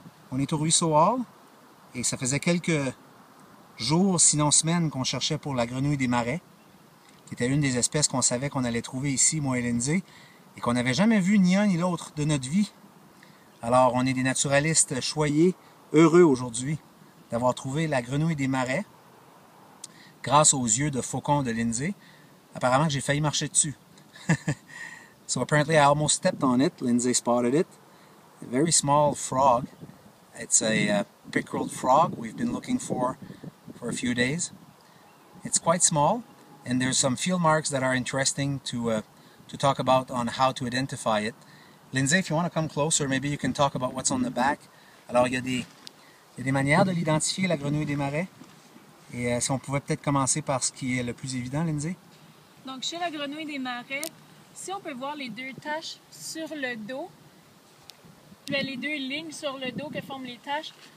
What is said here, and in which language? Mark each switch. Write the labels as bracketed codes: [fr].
[fr] On est au ruisseau Hall et ça faisait quelques jours, sinon semaines, qu'on cherchait pour la grenouille des marais, qui était une des espèces qu'on savait qu'on allait trouver ici, moi et Lindsay, et qu'on n'avait jamais vu ni un ni l'autre de notre vie. Alors, on est des naturalistes choyés, heureux aujourd'hui d'avoir trouvé la grenouille des marais grâce aux yeux de faucon de Lindsay. Apparemment, j'ai failli marcher dessus. [en] So apparently I almost stepped on it. Lindsay spotted it. A very small frog. It's a pickerel frog we've been looking for a few days. It's quite small, and there's some field marks that are interesting to talk about on how to identify it. Lindsay, if you want to come closer, maybe you can talk about what's on the back. [fr] Alors, il y a des manières de l'identifier, la grenouille des marais. Et si on pouvait peut-être commencer par ce qui est le plus évident, Lindsay? Donc, chez la grenouille des marais, si on peut voir les deux taches sur le dos, les deux lignes sur le dos que forment les taches.